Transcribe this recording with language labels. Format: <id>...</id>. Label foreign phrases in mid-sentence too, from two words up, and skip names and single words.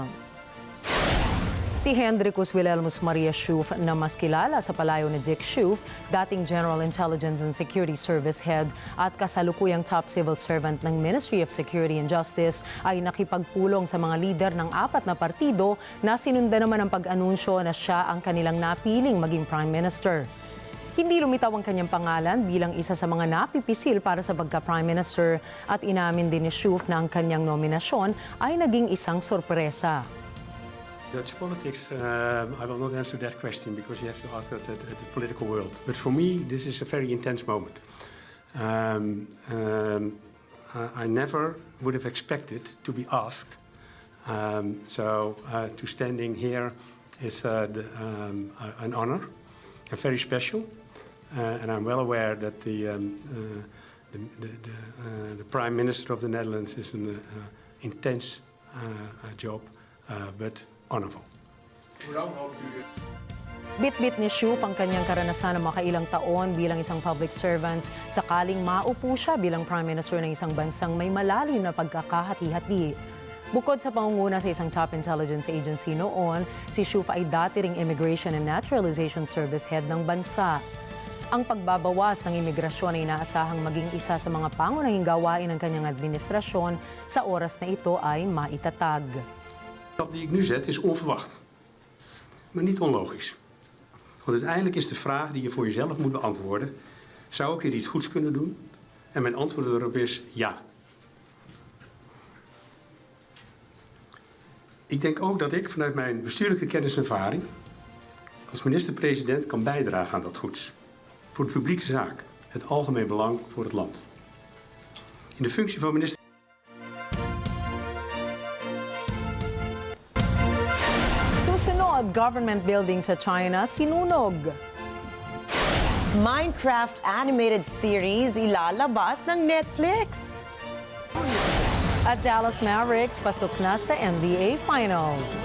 <tl>Si Hendrikus Wilhelmus Maria Schoof na mas kilala sa palayo ni Dick Schoof, dating General Intelligence and Security Service Head at kasalukuyang</tl> <en>top civil servant</en> <tl>ng Ministry of Security and Justice, ay nakipagpulong sa mga lider ng 4 na partido na sinundan naman ang pag-anunsyo na siya ang kanilang napiling maging</tl> <en>Prime Minister.</en> <tl>Hindi lumitaw ang kanyang pangalan bilang isa sa mga napipisil para sa pagka-</tl> <en>Prime Minister</en> <tl>at inamin din ni Schoof na ang kanyang nominasyon ay naging isang sorpresa.</tl> <en>Dutch politics, I will not answer that question because you have to ask that at the political world. But for me, this is a very intense moment. I never would have expected to be asked. To standing here is an honor, and very special. And I'm well aware that the Prime Minister of the Netherlands is an intense job, but honorable.</en> <tl>Bit-bit ni Schoof ang kanyang karanasan ng makailang taon bilang isang</tl> <en>public servant</en> <tl>sakaling maupo siya bilang</tl> <en>Prime Minister</en> <tl>ng isang bansang may malalim na pagkakahati-hati. Bukod sa pangunguna sa isang</tl> <en>top intelligence agency</en> <tl>noon, si Schoof ay dati ring Immigration and Naturalization Service Head ng bansa. Ang pagbabawas ng imigrasyon ay inaasahang maging isa sa mga pangunahing gawain ng kanyang administrasyon sa oras na ito ay maitatag.</tl> <nl>Dat die ik nu zet is onverwacht, maar niet onlogisch. Want uiteindelijk is de vraag die je voor jezelf moet beantwoorden: zou ik hier iets goeds kunnen doen? En mijn antwoord erop is ja. Ik denk ook dat ik vanuit mijn bestuurlijke kennis en ervaring als minister-president kan bijdragen aan dat goeds. Voor de publieke zaak, het algemeen belang voor het land. In de functie van minister.</nl> <tl>Susunod,</tl> <en>government building</en> <tl>sa China sinunog. Minecraft</tl> <en>animated series</en> <tl>ilalabas ng Netflix. At Dallas Mavericks, pasok na sa NBA Finals.</tl>